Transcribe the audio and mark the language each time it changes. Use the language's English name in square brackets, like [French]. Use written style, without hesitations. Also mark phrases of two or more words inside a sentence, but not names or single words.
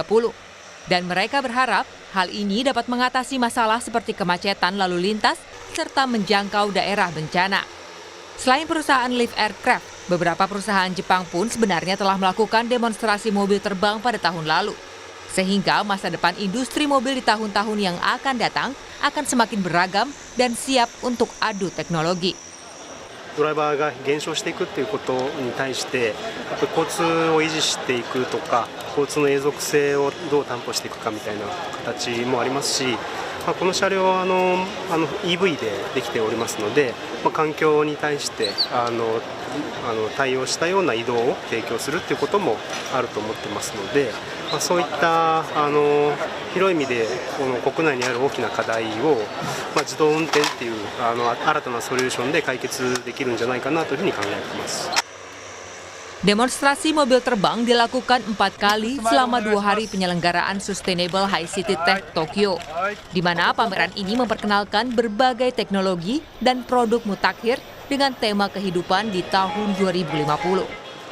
[Indonesian] Dan mereka berharap hal ini dapat mengatasi masalah seperti kemacetan lalu lintas serta menjangkau daerah bencana. Selain perusahaan Live Aircraft, beberapa perusahaan Jepang pun sebenarnya telah melakukan demonstrasi mobil terbang pada tahun lalu. Sehingga masa depan industri mobil di tahun-tahun yang akan datang akan semakin beragam dan siap untuk adu teknologi. [Japanese] ドライバーが減少していくということに対して、交通を維持していくとか、交通の永続性をどう担保していくかみたいな形もありますし、この車両は EV でできておりますので、環境に対して対応したような移動を提供するということもあると思ってますので、そういった広い意味でこの国内にある大きな課題を、自動運転っていう新たなソリューションで解決できるんじゃないかなというふうに考えています。 [Indonesian] Demonstrasi mobil terbang dilakukan 4 kali selama 2 hari penyelenggaraan Sustainable High City Tech Tokyo, di mana pameran ini memperkenalkan berbagai teknologi dan produk mutakhir dengan tema kehidupan di tahun 2050.